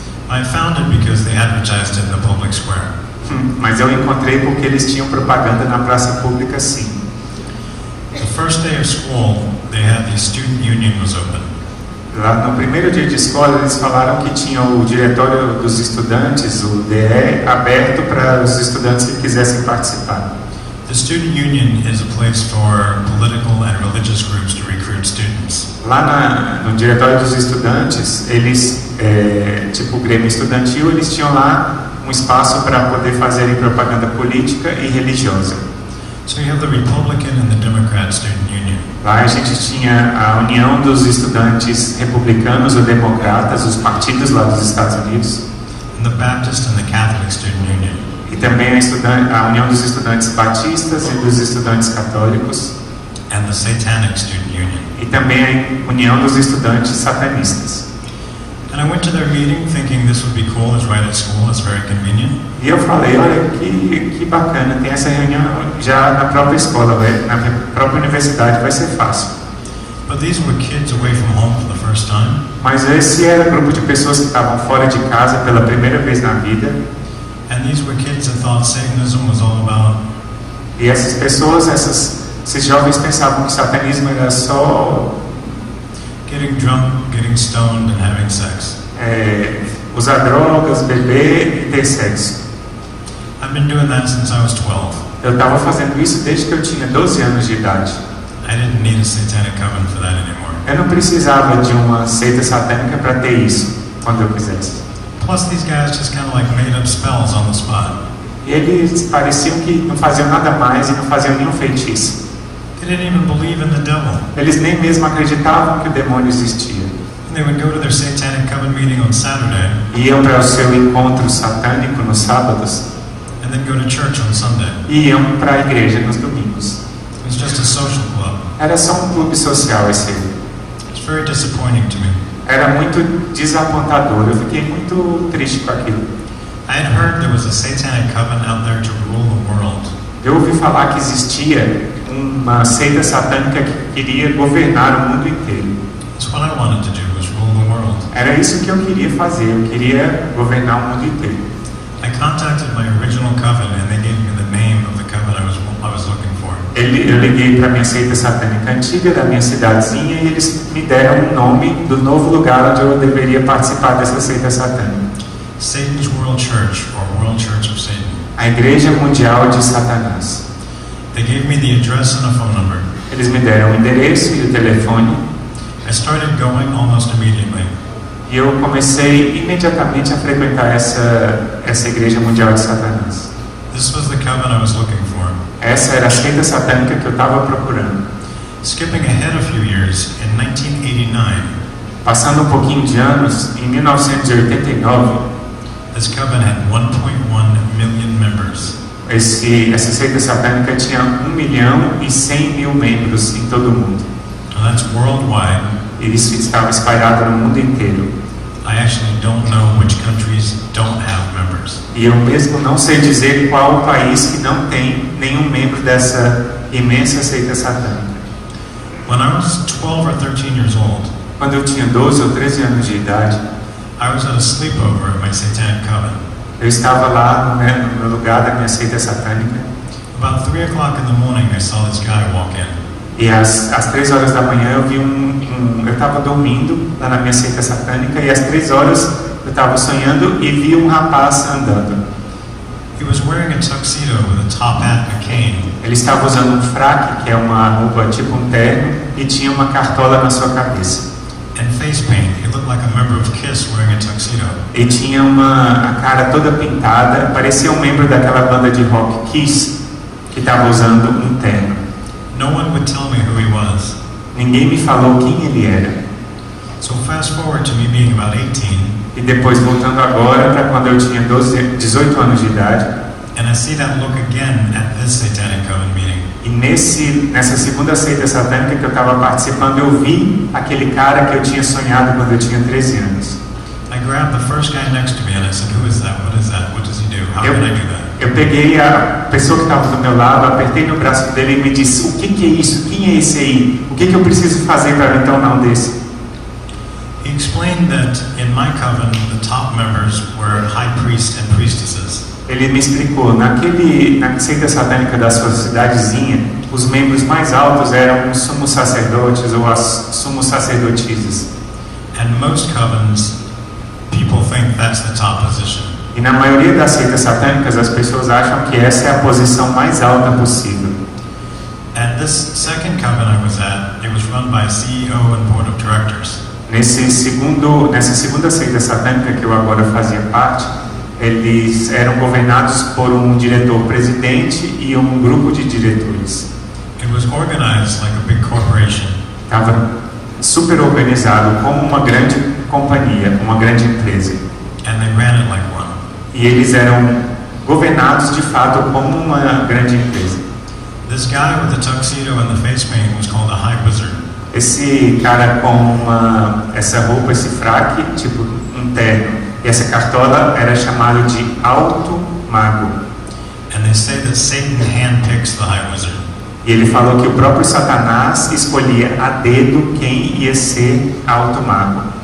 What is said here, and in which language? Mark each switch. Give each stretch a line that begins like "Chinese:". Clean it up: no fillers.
English: I found it because they advertised it in the public square.
Portuguese: Mas eu encontrei porque eles tinham propaganda na praça pública, sim.
English: The first day of school, they had the student union was open.
Portuguese: Lá no primeiro dia de escola, eles falaram que tinha o diretório dos estudantes, o DE, aberto para os estudantes que quisessem participar.
English: The student union is a place for political and religious groups to recruit students.
Portuguese: Lá no diretório dos estudantes, eles, tipo o Grêmio Estudantil, eles tinham lá um espaço para poder fazerem propaganda política e religiosa.
English: So you have the Republican and the Democrat student union.
Portuguese: Lá a gente tinha a União dos Estudantes Republicanos ou Democratas, os partidos lá dos Estados Unidos.
English: And the Baptist and the Catholic student union.
Portuguese: E também a União dos Estudantes Batistas e dos Estudantes Católicos.
English: And the Satanic student union.
Portuguese: E também a União dos Estudantes Satanistas.
English: And I went to their meeting thinking this would be cool, it's right at school, it's very convenient.
Portuguese: E eu falei, olha, que bacana, tem essa reunião já na própria escola, na própria universidade, vai ser fácil.
English: But these were kids away from home for the first time.
Portuguese: Mas esse era um grupo de pessoas que estavam fora de casa pela primeira vez na vida.
English: And these were kids that thought Satanism was all about.
Portuguese: E essas pessoas, esses jovens pensavam que o satanismo era só
English: Getting drunk, getting stoned, and having sex.
Portuguese: Usar drogas, beber e ter sexo.
English: I've been doing that since I was 12.
Portuguese: Eu estava fazendo isso desde que eu tinha 12 anos de idade.
English: I didn't need a satanic coven for that anymore.
Portuguese: Eu não precisava de uma seita satânica para ter isso, quando eu quisesse.
English: Plus, these guys just kind of like made up spells on the spot.
Portuguese: E eles pareciam que não faziam nada mais e não faziam nenhum feitiço.
English: They didn't even believe in the devil.
Portuguese: Eles nem mesmo acreditavam que o demônio existia.
English: And they would go to their satanic coven meeting on Saturday.
Portuguese: Iam para o seu encontro satânico nos sábados.
English: And then go to church on Sunday.
Portuguese: E iam para a igreja nos domingos.
English: It was just a social club.
Portuguese: Era só um clube social esse.
English: It's very disappointing to me.
Portuguese: Era muito desapontador. Eu fiquei muito triste com aquilo.
English: I had heard there was a satanic coven out there to rule the world.
Portuguese: Eu ouvi falar que existia uma seita satânica que queria governar o mundo inteiro.
English: That's what I wanted to do, was rule the world.
Portuguese: Era isso que eu queria fazer. Eu queria governar o mundo inteiro.
English: I contacted my original coven and they gave me the name of the coven I was looking for.
Portuguese: Eu liguei para a minha seita satânica antiga da minha cidadezinha e eles me deram o nome do novo lugar onde eu deveria participar dessa seita satânica.
English: Satan's World Church, or World Church of Satan.
Portuguese: A Igreja Mundial de Satanás.
English: They gave me the address and a phone number.
Portuguese: Eles me deram o endereço e o telefone.
English: I started going almost immediately.
Portuguese: E eu comecei imediatamente a frequentar essa igreja mundial de Satanás.
English: This was the coven I was looking for.
Portuguese: Essa era a seita satânica que eu estava procurando.
English: Skipping ahead a few years, in 1989,
Portuguese: Passando um pouquinho de anos, em 1989,
English: this coven had 1.1 million members.
Portuguese: essa seita satânica tinha 1.100.000 membros em todo o mundo.
English: And that's worldwide.
Portuguese: E isso estava espalhado no mundo inteiro.
English: I actually don't know which countries don't have members.
Portuguese: E eu mesmo não sei dizer qual o país que não tem nenhum membro dessa imensa seita satânica.
English: When I was 12 or 13 years old,
Portuguese: Quando eu tinha 12 ou 13 anos de idade,
English: I was at a sleepover at my satanic coven.
Portuguese: eu estava lá no lugar da minha seita satânica.
English: About 3 o'clock in the morning, I saw this guy walk in.
Portuguese: E às 3 horas da manhã eu vi eu estava dormindo lá na minha seita satânica e às 3 horas eu estava sonhando e vi um rapaz andando.
English: He was wearing a tuxedo with a top hat and a cane.
Portuguese: Ele estava usando um fraque, que é uma roupa tipo um terno, e tinha uma cartola na sua cabeça.
English: And face paint. He looked like a member of Kiss wearing a tuxedo.
Portuguese: E tinha a cara toda pintada, parecia um membro daquela banda de rock Kiss, que estava usando um terno.
English: No one would tell me who he was.
Portuguese: Ninguém me falou quem ele era.
English: So fast forward to me being about 18,
Portuguese: E depois voltando agora para quando eu tinha 18 anos de idade,
English: and I see that look again at this satanic coven meeting.
Portuguese: e nessa segunda seita satânica que eu estava participando, eu vi aquele cara que eu tinha sonhado quando eu tinha 13 anos.
English: I grabbed the first guy next to me and I said, "Who is that? What is that? What does he do? How can I do that?"
Portuguese: Eu peguei a pessoa que estava do meu lado, apertei no braço dele e me disse: o que é isso? Quem é esse aí? O que eu preciso fazer para me tornar um desse?
English: He explained that in my coven, the top members were high priests and priestesses.
Portuguese: Ele me explicou, na seita satânica da sua cidadezinha, os membros mais altos eram os sumos sacerdotes ou as sumos sacerdotisas.
English: And most covens, people think that's the top position.
Portuguese: E na maioria das seitas satânicas, as pessoas acham que essa é a posição mais alta possível.
English: At this second coven I was at, it was run by a CEO and board of directors.
Portuguese: Nessa segunda seita satânica que eu agora fazia parte, eles eram governados por um diretor-presidente e um grupo de diretores.
English: It was organized like a big corporation.
Portuguese: Estava super organizado como uma grande companhia, uma grande empresa.
English: And they ran it like one.
Portuguese: E eles eram governados de fato como uma grande empresa.
English: This guy with the tuxedo and the face paint was called a high wizard.
Portuguese: Esse cara com essa roupa, esse fraque, tipo um terno, e essa cartola era chamado de alto mago.
English: And they say that Satan handpicks the high wizard.
Portuguese: E ele falou que o próprio Satanás escolhia a dedo quem ia ser alto mago.